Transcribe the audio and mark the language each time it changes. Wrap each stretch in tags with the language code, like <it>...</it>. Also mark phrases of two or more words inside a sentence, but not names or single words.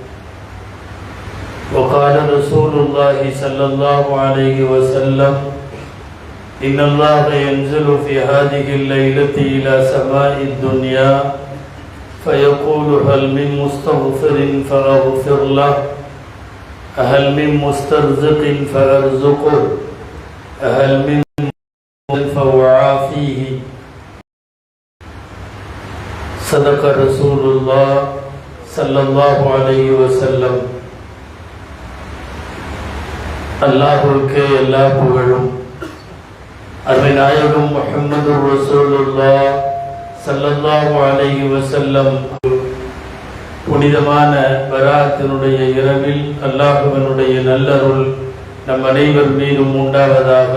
<ar>وقال رسول الله صلى الله عليه وسلم: إن الله ينزل في هذه الليلة إلى سماء الدنيا فيقول: هل من مستغفر فأغفر له، هل من مسترزق فأرزقه، هل من فأعافيه. صدق رسول الله صلى الله عليه وسلم.</ar> <ta>அல்லாஹ்வுக்கே எல்லா புகழும். அருமை நாயகம் முஹம்மது ரசூலுல்லாஹ்</ta> <ar>صلى الله عليه وسلم</ar> <ta>புனிதமான பராத்தினுடைய இரவில் அல்லாஹ்வினுடைய நல்லருள் நம் அனைவர் மீதும் உண்டாவதாக.</ta>